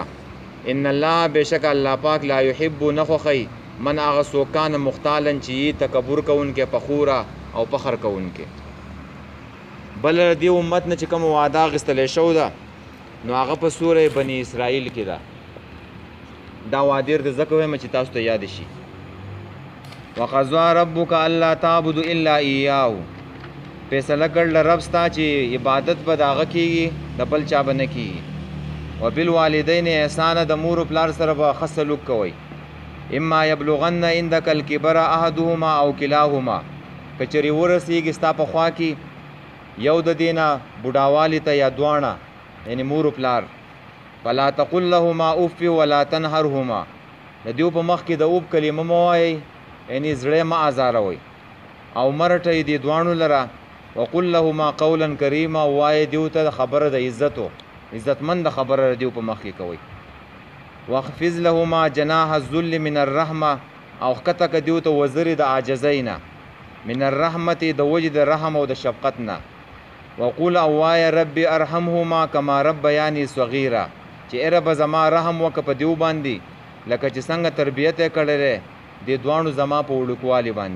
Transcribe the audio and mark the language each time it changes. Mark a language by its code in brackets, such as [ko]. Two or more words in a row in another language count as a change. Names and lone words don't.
[ar] ان الله، [ps] بېشک الله پاک، [ar] لا یحب [ps] نه خوښوي من هغه څوک [ar] کان مختالا [ps] چې یي تکبر کوونکی، فخوره او فخر کوونکی. بل د دې امت نه چې کوم وعده اخیستلی شو ده نو هغه په سوره بني اسرائیل کې ده. دا وعده ورته ځکه وایم چې تاسو ته یاد شي. [ar] وقضى ربك الا تعبدوا الا اياه، [ps] فیصله کړل رب ستا چې عبادت به د هغه کېږي د بل چا به نه کېږي [ar] وبالوالدین احسانه [ps] د مور و پلار سره به ښه سلوک کوئ [ar] اما یبلغن عندک الکبر احدهما او کلاهما [ps] که چېرې ورسېږي ستا په خوا کې یو د دې نه بوډاوالي ته یا دواړه یعنې مور و پلار [ar] فلا تقل لهما اف ولا تنهرهما [ps] د دیو په مخ کې د اوب کلمه مه وایئ یعنې زړه مه ازاروئ او مرټئ دې دواړو لره [ar] وقل لهما قولا کریما [ps] وایئ دیو ته خبره د عزتو عزتمند خبره دیو په مخ کې کوئ [ar] واخفض لهما جناح الذل من الرحمه [ps] او ښکته که دیو ته وزرې د عاجزۍ نه [ar] من الرحمت [ps] د وجې د رحم او د شفقت نه وقول او وایه [ar] رب ارحمهما کما ربیاني صغیره [ps] چې ای ربه زما رحم وکړه په دیو باندې لکه چې څنګه تربیت یې کړی دی دې دواړو زما په وړوکوالي